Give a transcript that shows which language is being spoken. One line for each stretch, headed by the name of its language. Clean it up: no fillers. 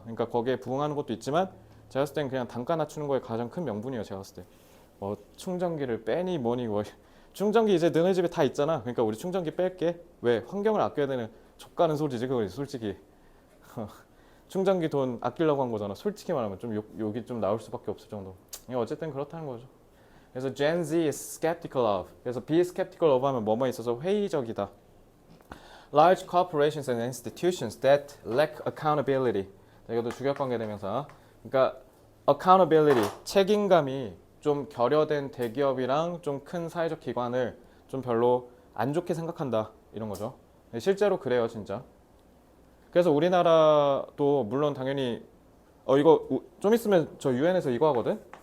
Korean: 그러니까 거기에 부응하는 것도 있지만 제가 봤을 땐 그냥 단가 낮추는 거에 가장 큰 명분이에요. 제가 봤을 때. 뭐 충전기를 빼니 뭐니 뭐 충전기 이제 너네 집에 다 있잖아. 그러니까 우리 충전기 뺄게. 왜? 환경을 아껴야 되는 족가는 소리지 그거 솔직히. 충전기 돈 아끼려고 한 거잖아. 솔직히 말하면 좀 욕이 좀 나올 수밖에 없을 정도. 어쨌든 그렇다는 거죠. 그래서
English: Gen Z is skeptical of.
Korean: 그래서
English: be skeptical of
Korean: 하면 뭐뭐 있어서 회의적이다.
English: Large corporations and institutions that lack accountability.
Korean: 이것도 주격관계 대명사. 그러니까 accountability, 책임감이 좀 결여된 대기업이랑 좀 큰 사회적 기관을 좀 별로 안 좋게 생각한다. 이런 거죠. 실제로 그래요, 진짜. 그래서 우리나라도 물론 당연히 이거 좀 있으면 저 유엔에서 이거 하거든.